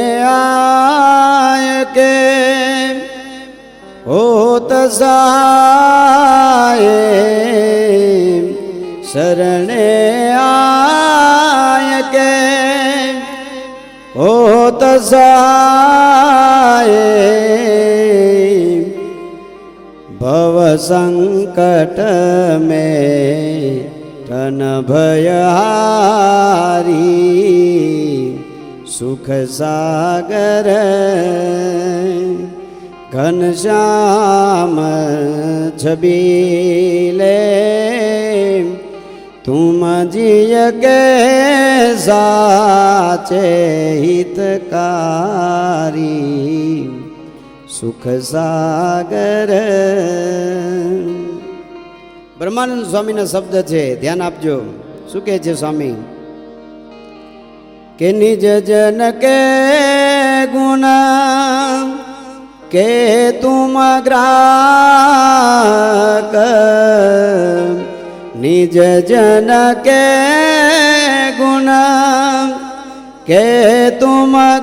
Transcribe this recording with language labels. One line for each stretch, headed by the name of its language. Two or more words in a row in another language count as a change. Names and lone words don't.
Hindi: आय के होत सहाय, शरणे आय के होत सहाय, भव संकट में तन भयहारी, सुख सागर घनश्याम छबीले, तुम जिय के साचे हितकारी, सुख सागर.
Gujarati: બ્રહ્માનંદ સ્વામીના શબ્દ છે, ધ્યાન આપજો. શું કહે છે સ્વામી કે
Hindi: निज जन के गुण के तुम ग्राहक निज जन के गुण के तुम